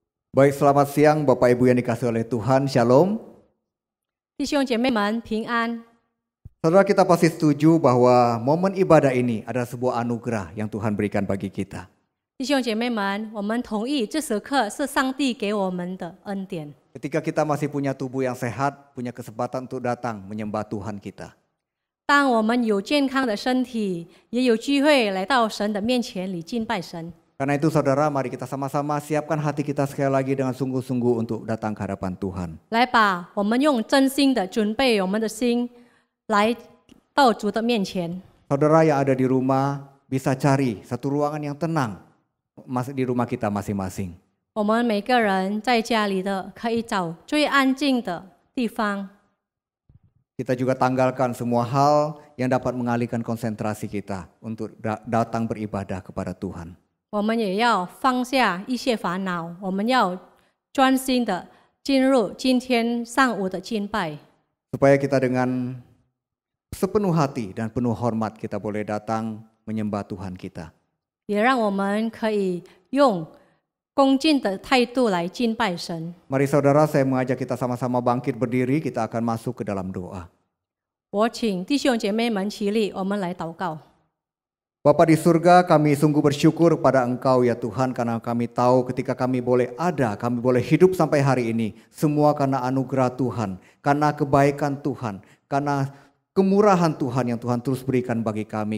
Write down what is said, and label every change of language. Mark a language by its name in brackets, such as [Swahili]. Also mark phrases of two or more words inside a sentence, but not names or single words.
[Indonesian] Baik, selamat siang Bapak Ibu yang dikasihi oleh Tuhan, Shalom. [Chinese] 弟兄姐妹们平安。 [Indonesian] Saudara, kita pasti setuju bahwa momen ibadah ini adalah sebuah anugerah yang Tuhan berikan bagi kita. [Chinese] 弟兄姐妹们，我们同意这时刻是上帝给我们的恩典。 [Indonesian] Ketika kita masih punya tubuh yang sehat, punya kesempatan untuk datang menyembah Tuhan kita. [Chinese] 当我们有健康的身体，也有机会来到神的面前里敬拜神。 [Indonesian] Karena itu saudara, mari kita sama-sama siapkan hati kita sekali lagi dengan sungguh-sungguh untuk datang ke hadapan Tuhan. [Chinese] 来吧，我们用真心的准备我们的心，来到主的面前。 [Indonesian] Saudara yang ada di rumah bisa cari satu ruangan yang tenang di rumah kita masing-masing. [Chinese] 我们每个人在家里的可以找最安静的地方。 [Indonesian] Kita juga tanggalkan semua hal yang dapat mengalihkan konsentrasi kita untuk datang beribadah kepada Tuhan. [Chinese] 我们也要放下一些烦恼，我们要专心的进入今天上午的敬拜。 [Indonesian] Supaya kita dengan sepenuh hati dan penuh hormat kita boleh datang menyembah Tuhan kita. [Chinese] 也让我们可以用恭敬的态度来敬拜神。 [Indonesian] Mari saudara, saya mengajak kita sama-sama bangkit berdiri, kita akan masuk ke dalam doa. [Chinese] 我请弟兄姐妹们起立，我们来祷告。 [Indonesian] Bapa di surga, kami sungguh bersyukur kepada Engkau ya Tuhan, karena kami tahu ketika kami boleh ada, kami boleh hidup sampai hari ini, semua karena anugerah Tuhan, karena kebaikan Tuhan, karena kemurahan Tuhan yang Tuhan terus berikan bagi kami.